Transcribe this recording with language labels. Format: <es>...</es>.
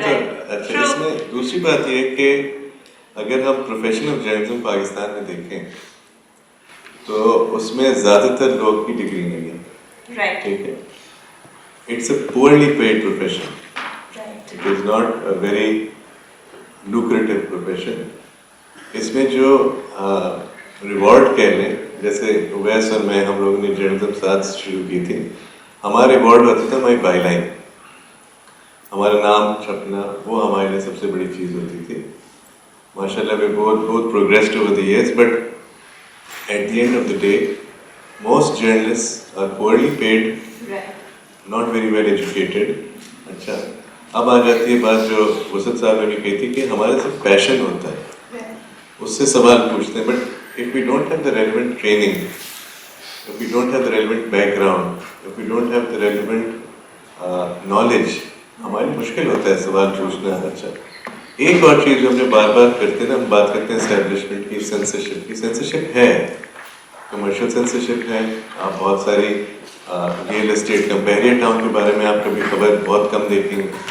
<ur>تو اچھا اس میں دوسری بات یہ ہے کہ اگر ہم پروفیشن آف جرنلزم پاکستان میں دیکھیں تو اس میں زیادہ تر لوگ کی ڈگری نہیں ہے, ٹھیک ہے.</ur> <en>It's a poorly paid profession, it is not a very lucrative profession.</en> <ur>اس میں جو ریوارڈ کہہ لیں, جیسے اویس اور میں ہم لوگوں نے جرنلزم ساتھ شروع کی تھی, ہمارا ریوارڈ ہوتا تھا ہماری بائی لائن, ہمارا نام چھپنا, وہ ہمارے لیے سب سے بڑی چیز ہوتی تھی.</ur> <en>ماشاء اللہ we both progressed over the years, but at the end of the day most journalists are poorly paid, not very well educated.</en> <ur>اچھا اب آ جاتی ہے بات جو وسط صاحب نے بھی کہی تھی کہ ہمارے صرف پیشن ہوتا ہے, اس سے سوال پوچھتے ہیں.</ur> <en>but if we don't have the relevant training, if we don't have the relevant background, if we don't have the relevant knowledge,</en> <ur>ہماری مشکل ہوتا ہے سوال پوچھنا. اچھا ایک اور چیز جو ہم نے بار بار کرتے ہیں نا, ہم بات کرتے ہیں اسٹیبلشمنٹ کی, سینسرشپ کی. سینسرشپ ہے, کمرشل سینسرشپ ہے. آپ بہت ساری ریئل اسٹیٹ کا بحریہ ٹاؤن کے بارے میں آپ کبھی خبر بہت کم دیکھیں گے.</ur>